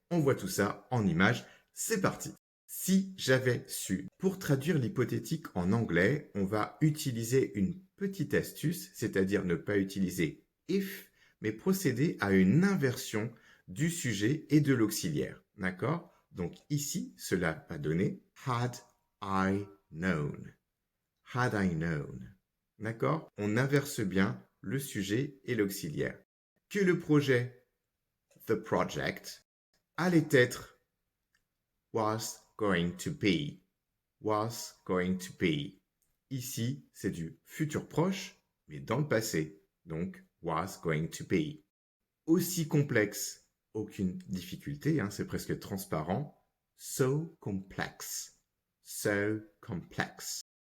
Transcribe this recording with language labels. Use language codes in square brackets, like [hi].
[fr] On voit tout ça en images. C'est parti. Si j'avais su. Pour traduire l'hypothétique en anglais, on va utiliser une petite astuce, c'est-à-dire ne pas utiliser if, mais procéder à une inversion du sujet et de l'auxiliaire. D'accord? Donc ici, cela va donner [en] had I known. Had I known. [fr] D'accord? On inverse bien le sujet et l'auxiliaire. Que le projet, [en] the project, [fr] allait être [en] was going to be. Was going to be. [fr] Ici, c'est du futur proche, mais dans le passé. Donc, [en] was going to be. [fr] Aussi complexe, aucune difficulté, hein, c'est presque transparent. [en] So complex. So complex.